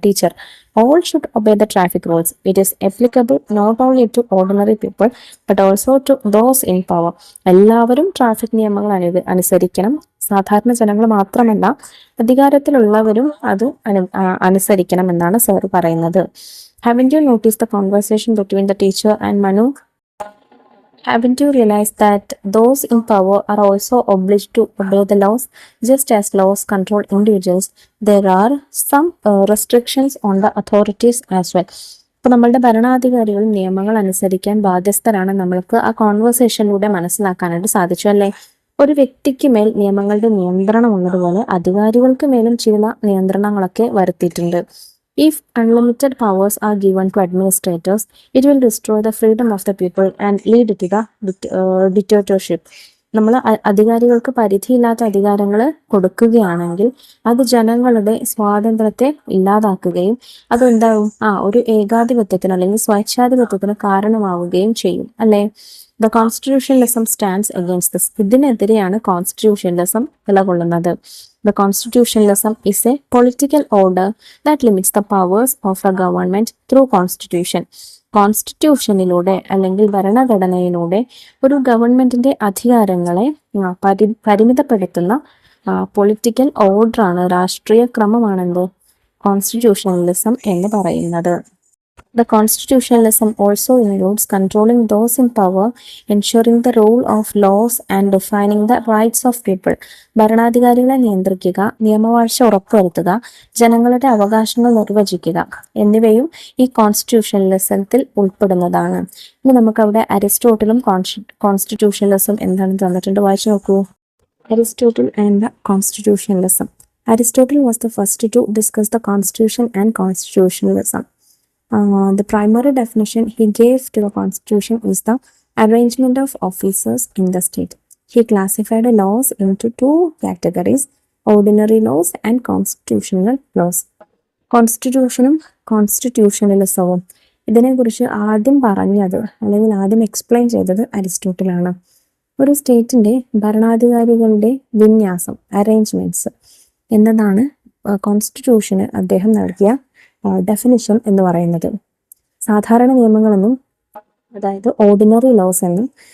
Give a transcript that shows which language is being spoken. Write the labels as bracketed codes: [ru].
[en] Teacher: all should obey the traffic rules. It is applicable not only to ordinary people but also to those in power. [ml] എല്ലാവരും traffic നിയമങ്ങൾ അനുസരിക്കണം. സാധാരണ ജനങ്ങൾ മാത്രമല്ല, അധികാരത്തിലുള്ളവരും അത് അനുസരിക്കണം എന്നാണ് സർ പറയുന്നത്. [en] Haven't you notice the conversation between the teacher and Manu? Haven't you realized that those in power are also obliged to obey the laws? Just as laws control individuals, there are some restrictions on the authorities as well. [ml] അപ്പോൾ നമ്മളുടെ ഭരണാധികാരികൾ നിയമങ്ങൾ അനുസരിക്കാൻ ബാധ്യസ്ഥരാണ്. നമ്മൾക്ക് ആ കോൺവെർസേഷനിലൂടെ മനസ്സിലാക്കാനായിട്ട് സാധിച്ചു, അല്ലേ? ഒരു വ്യക്തിക്ക് മേൽ നിയമങ്ങളുടെ നിയന്ത്രണം ഉള്ളതുപോലെ അധികാരികൾക്ക് മേലും ചില നിയന്ത്രണങ്ങളൊക്കെ വരുത്തിയിട്ടുണ്ട്. [en] If unlimited powers are given to administrators, it will destroy the freedom of the people and lead to the dictatorship. [ml] നമ്മൾ അധികാരികൾക്ക് പരിധിയില്ലാത്ത അധികാരങ്ങൾ കൊടുക്കുകയാണെങ്കിൽ അത് ജനങ്ങളുടെ സ്വാതന്ത്ര്യത്തെ ഇല്ലാതാക്കുകയും അതെന്താവും ഒരു ഏകാധിപത്യത്തിന് അല്ലെങ്കിൽ സ്വേച്ഛാധിപത്യത്തിന് കാരണമാവുകയും ചെയ്യും, അല്ലേ? [en] The constitutionalism stands against this. [ml] ഇതിനെതിരെയാണ് constitutionalism നിലകൊള്ളുന്നത്. [en] The constitutionalism is a political order that limits the powers of the government through constitution. [ml] കോൺസ്റ്റിറ്റ്യൂഷനിലൂടെ അല്ലെങ്കിൽ ഭരണഘടനയിലൂടെ ഒരു ഗവൺമെന്റിന്റെ അധികാരങ്ങളെ പരിമിതപ്പെടുത്തുന്ന പൊളിറ്റിക്കൽ ഓർഡറാണ്, രാഷ്ട്രീയ ക്രമമാണെന്ത് കോൺസ്റ്റിറ്റ്യൂഷണലിസം എന്ന് പറയുന്നത്. [en] The constitutionalism also includes controlling those in power, ensuring the rule of laws and defining the rights of people. [ml] ഭരണാധികാരികളെ നിയന്ത്രിക്കുക, നിയമവാഴ്ച ഉറപ്പുവരുത്തുക, ജനങ്ങളുടെ അവകാശങ്ങൾ നിർവചിക്കുക എന്നിവയും ഈ കോൺസ്റ്റിറ്റ്യൂഷണലിസത്തിൽ ഉൾപ്പെടുന്നതാണ്. ഇനി നമുക്കവിടെ അരിസ്റ്റോട്ടിലും കോൺസ്റ്റിറ്റ്യൂഷണലിസം എന്താണെന്ന് തന്നിട്ടുണ്ട്, വായിച്ചു നോക്കൂ. [en] Aristotle and the constitutionalism. Aristotle was the first to discuss the constitution and constitutionalism. The primary definition he gave to the constitution is the arrangement of officers in the state. He classified the laws into 2 categories: ordinary laws and constitutional laws. [ml] കോൺസ്റ്റിറ്റ്യൂഷനും കോൺസ്റ്റിറ്റ്യൂഷണലിസവും ഇതിനെക്കുറിച്ച് ആദ്യം പറഞ്ഞത് അല്ലെങ്കിൽ ആദ്യം explain ചെയ്തത് അരിസ്റ്റോട്ടിലാണ്. ഒരു സ്റ്റേറ്റിൻ്റെ ഭരണാധികാരികളുടെ വിന്യാസം, arrangements എന്നതാണ് കോൺസ്റ്റിറ്റ്യൂഷന് അദ്ദേഹം നൽകിയ ഡെഫിനിഷൻ എന്ന് പറയുന്നത്. സാധാരണ നിയമങ്ങളെന്നും, അതായത് ഓർഡിനറി ലോസ് എന്നും,